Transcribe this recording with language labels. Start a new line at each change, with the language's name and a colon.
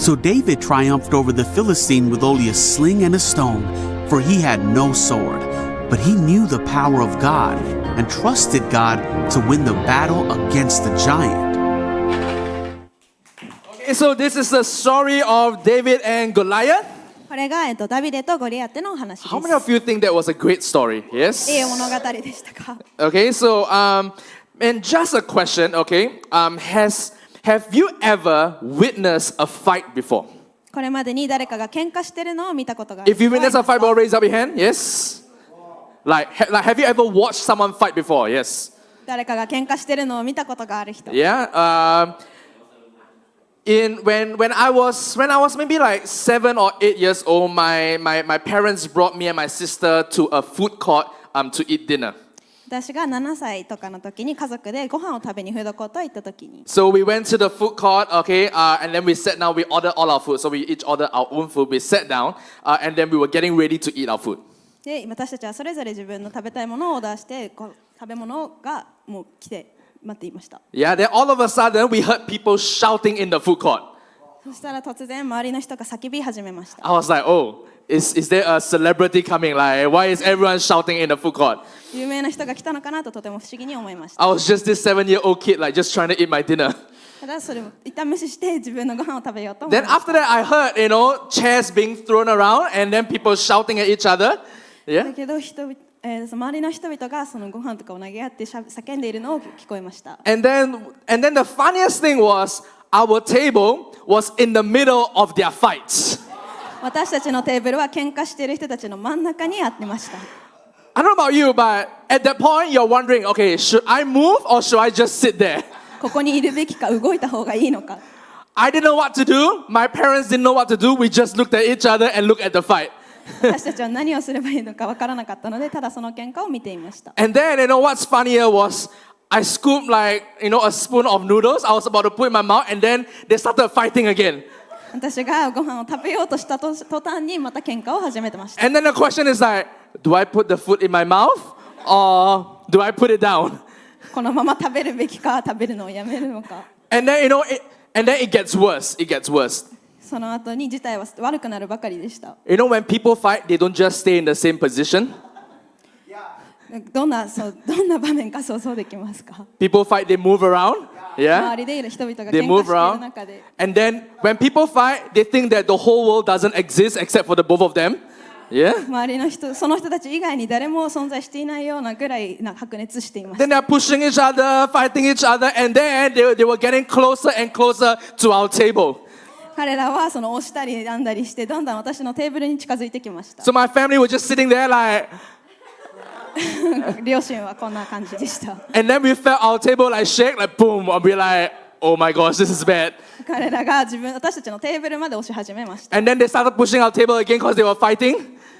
English: So David triumphed over the Philistine with only a sling and a stone, for he had no sword. But he knew the power of God and trusted God to win the battle against the giant. Okay, so this is the story of David and Goliath.
Japanese: これがダビデとゴリアテのお話です
English: How many of you think that was a great story? Yes?
Japanese: いい物語でしたか
English: Okay, so and just a question, okay? Have you ever witnessed a fight before?
Japanese: これまでに誰かが喧嘩してるのを見たことがある
English: If you witnessed a fight before, raise up your hand. Yes? Like have you ever watched someone fight before? Yes.
Japanese: 誰かが喧嘩してるのを見たことがある人
English: Yeah. When I was maybe like 7 or 8 years old, my parents brought me and my sister to a food court to eat dinner.
Japanese: 私が7歳とかの時に家族でご飯を食べにフードコート行った時に
English: So we went to the food court, okay, and then we sat down. We ordered all our food. So we each ordered our own food. We sat down, and then we were getting ready to eat our food.
Japanese: で私たちはそれぞれ自分の食べたいものをオーダーしてこう食べ物がもう来て待っていました
English: Yeah, then all of a sudden we heard people shouting in the food court.
Japanese: そしたら突然周りの人が叫び始めました
English: I was like, oh, is there a celebrity coming? Like, why is everyone shouting in the food court?
Japanese: 有名な人が来たのかなととても不思議に思いました
English: I was just this 7-year-old kid, like just trying to eat my dinner.
Japanese: ただそれを一旦無視して自分のご飯を食べようと思い
English: Then
Japanese: ました
English: after that, I heard, chairs being thrown around, and then people shouting at each other.
Japanese: だ
English: Yeah.
Japanese: けど周りの人々がそのご飯とかを投げ合って叫んでいるのを聞こえました
English: And then the funniest thing was our table was in the middle of their fights.
Japanese: 私たちのテーブルは喧嘩している人たちの真ん中にあってました
English: I don't know about you, but at that point, you're wondering, okay, should I move or should I just sit there?
Japanese: ここにいるべきか動いた方がいいのか
English: I didn't know what to do. My parents didn't know what to do. We just looked at each other and looked at the fight.
Japanese: 私たちは何をすればいいのか分からなかったのでただその喧嘩を見ていました
English: And then, what's funnier was I scooped like, a spoon of noodles. I was about to put in my mouth, and then they started fighting again.
Japanese: 私がご飯を食べようとした途端にまた喧嘩を始めてました
English: And then the question is like, do I put the food in my mouth or do I put it down?
Japanese: このまま食べるべきか食べるのをやめるのか
English: And then, it gets worse. It gets worse.
Japanese: その後に事態は悪くなるばかりでした
English: When people fight, they don't just stay in the same position.
Japanese: どんな場面か想像できますか
English: People fight, they move around.
Japanese: 周
English: Yeah.
Japanese: りでいる人々が
English: They
Japanese: 喧嘩
English: move
Japanese: している
English: around.
Japanese: 中で
English: And then when people fight, they think that the whole world doesn't exist except for the both of them. Yeah.
Japanese: 周りの人その人たち以外に誰も存在していないようなぐらい白熱していまし
English: Then
Japanese: た
English: they're pushing each other, fighting each other, and then they were getting closer and closer to our table.
Japanese: 彼らはその押したりなんだりしてどんどん私のテーブルに近づいてきました
English: So my family was just sitting there like,
Japanese: 両親はこんな感じでした
English: and then we felt our table like shake, like boom, and we're like, oh my gosh, this is bad.
Japanese: 彼らが私たちのテーブルまで押し始めました
English: And then they started pushing our table again because they were fighting.